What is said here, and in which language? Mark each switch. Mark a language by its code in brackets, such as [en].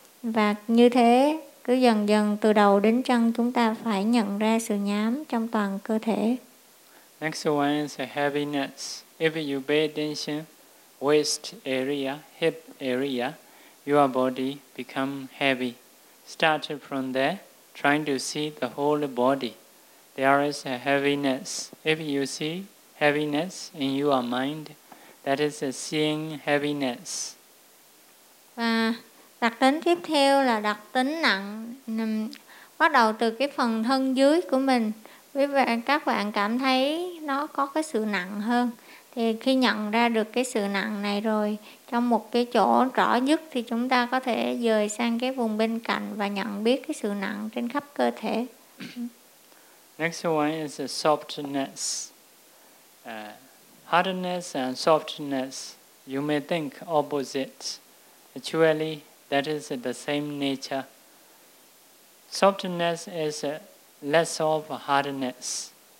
[vi] Và như thế cứ dần dần từ đầu đến chân chúng ta phải nhận ra sự nhám trong toàn cơ thể. [en] Next one is heaviness. If you pay attention, waist area, hip area, your body become heavy. Start from there, trying to see the whole body. There is a heaviness. If you see heaviness in your mind, that is a seeing heaviness. [vi] Và đặc tính tiếp theo là đặc tính nặng, bắt đầu từ cái phần thân dưới của mình. Quý vị, các bạn cảm thấy nó có cái sự nặng hơn. Thì khi nhận ra được cái sự nặng này rồi, trong một cái chỗ rõ nhất thì chúng ta có thể dời sang cái vùng bên cạnh và nhận biết cái sự nặng trên khắp cơ thể. [en] Next one is softness. Hardness and softness, you may think opposites. Actually, that is the same nature. Softness is less of hardness.